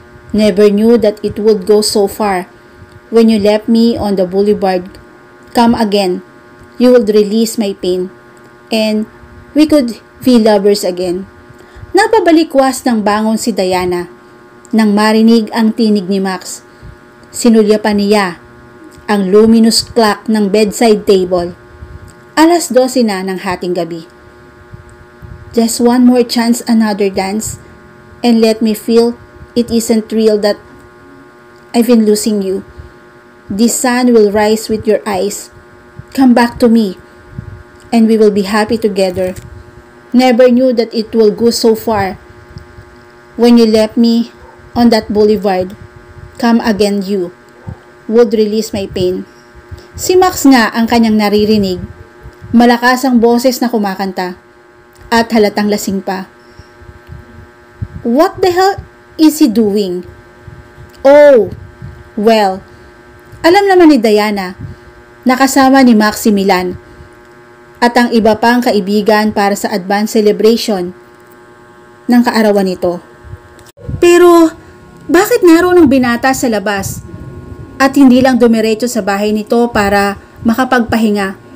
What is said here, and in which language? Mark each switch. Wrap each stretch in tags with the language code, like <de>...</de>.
<en>Never knew that it would go so far. When you left me on the boulevard, come again. You would release my pain. And we could be lovers again.</en> <tl>Napabalikwas ng bangon si Diana nang marinig ang tinig ni Max. Sinulya pa niya ang luminous clock ng bedside table. 12:00 na ng hating gabi.</tl> <en>Just one more chance, another dance, and let me feel it isn't real that I've been losing you. The sun will rise with your eyes. Come back to me, and we will be happy together. Never knew that it will go so far. When you left me on that boulevard, come again you would release my pain.</en> <tl>Si Max nga ang kanyang naririnig. Malakas ang boses na kumakanta at halatang lasing pa.</tl> <en>What the hell is he doing?</en> <tl>Oh, well, alam naman ni Diana na kasama ni Max si Milan at ang iba pang kaibigan para sa advance celebration ng kaarawan nito. Pero, bakit naroon ang binata sa labas at hindi lang dumiretso sa bahay nito para makapagpahinga?</tl>